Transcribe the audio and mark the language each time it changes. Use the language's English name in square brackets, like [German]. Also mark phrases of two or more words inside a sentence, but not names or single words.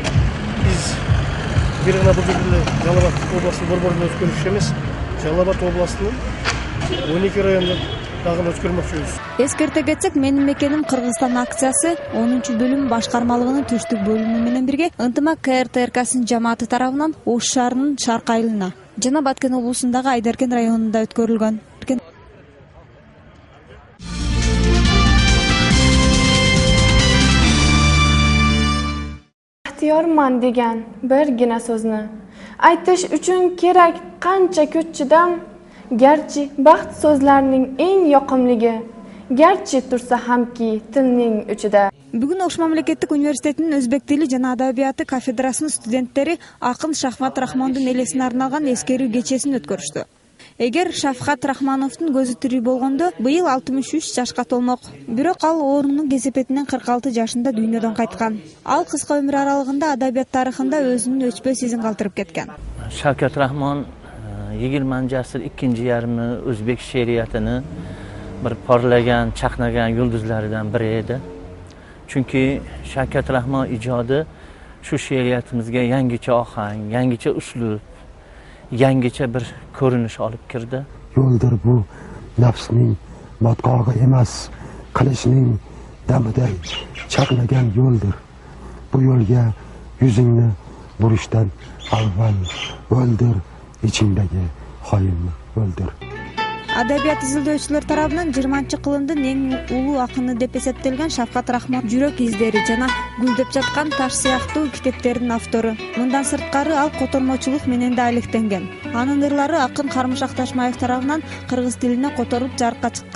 [Kyrgyz] Биз бир гана бул жерде Жалал Абад областынын борборунда өткөрүш эмес, Жалал Абад областынын 12 райондон дагы өткөрмөкчүбүз. Эскерте кетсек, Менин мекеним Кыргызстан акциясы 10 бөлүм башкармалыгынын түштүк бөлүмү менен бирге Ынтымак КРТРКсынын жамааты тарабынан Ош шаарынын Шарк айылына жана Баткен облусундагы Айдаркен районунда өткөрүлгөн. [Uzbek] İxtiyorman degan birgina so'zni aytish uchun kerak qancha kuch chidam, garchi baxt so'zlarning eng yoqimligi, garchi tursa hamki tilning uchida. [Kyrgyz] Бүгүн Ош мамлекеттик университетинин өзбек тили жана адабияты кафедрасынын студенттери акын Шахмат Рахмондун элесине арналган эскерүү кечесин өткөрүштү. Эгер Шафкат Рахмановдун көзү тирүү болгондо быйыл 63 жашка толмок. Бирок ал оорунун кесепетинен 46 жашында дүйнөдөн кайткан. Ал кыска өмүр аралыгында адабият тарыхында өзүнүн өчпөс изин калтырып кеткен. [Uzbek] Шавkat Rahmon 20 asr ikkinchi yarmi o'zbek she'riyatini bir porlagan, chaqnagan yulduzlaridan biri edi. Chunki Shavkat Rahmon ijodi shu she'riyatimizga yangicha ohang, yangicha uslub, yangicha bir ko'rinish olib kirdi. Yo'ldir bu nafsning botqog'i emas, qilishning damiday chaqnagan yo'ldir. Bu yo'lga yuzingni burishdan avval o'ldir, ichingdagi xoinni o'ldir. [Kyrgyz] Adabiyat izildoочулар тарабынан 20-кылымдын эң улуу акыны деп эсептелген Шавкат Рахмон жүрөк издери жана гүлдөп жаткан таш сыяктуу китептердин автору. Мындан сырткары ал котормочулук менен да алектенген. Анын ырлары акын Кармышак Ташмаев тарабынан кыргыз тилине которуп жарыкка чыккан.